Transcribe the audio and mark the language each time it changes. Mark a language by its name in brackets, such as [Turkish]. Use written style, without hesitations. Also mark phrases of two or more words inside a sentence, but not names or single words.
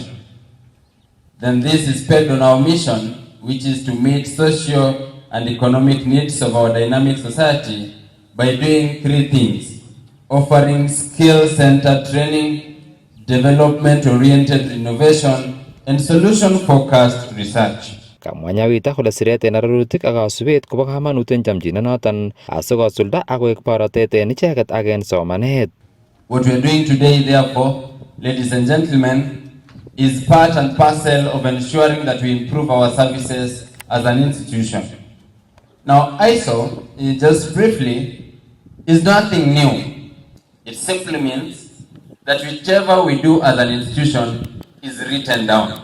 [English] Then this is based on our mission, which is to meet social and economic needs of our dynamic society by doing three things: offering skill-centered training, development-oriented innovation, and solution-focused research. [Kalenjin] Kamwa Nyawita kole siret en arorutik ak kasubet kobo kamanut en chomchinenoton asikosulda ak koek borotet en icheket ak en somanet. [English] What we are doing today, therefore, ladies and gentlemen, is part and parcel of ensuring that we improve our services as an institution. Now, ISO, just briefly, is nothing new. It simply means that whichever we do as an institution is written down.